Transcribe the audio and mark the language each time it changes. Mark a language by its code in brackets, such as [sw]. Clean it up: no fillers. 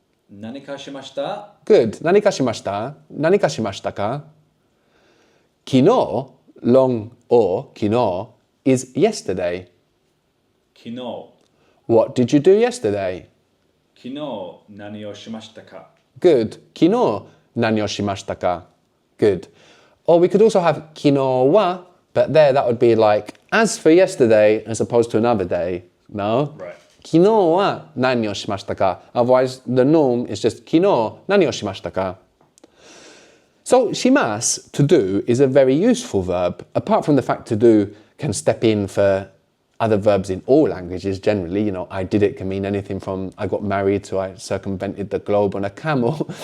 [ja] 何かしました。 [en] Good. [ja] 何かしました?何かしましたか? [en] Kino, long or kino, is yesterday. [ja] 昨日、 [en] What did you do yesterday? [ja] 昨日何をしましたか。 [en] Good. [ja] Kino, 何をしましたか? [en] Good. Or we could also have kino wa, but there that would be like as for yesterday as opposed to another day. No? Right. [ja] 昨日は何をしましたか? [en] Otherwise, the norm is just [ja] 昨日何をしましたか? [en] So, shimas, to do, is a very useful verb. Apart from the fact to do can step in for other verbs in all languages generally. You know, I did it can mean anything from I got married to I circumvented the globe on a camel.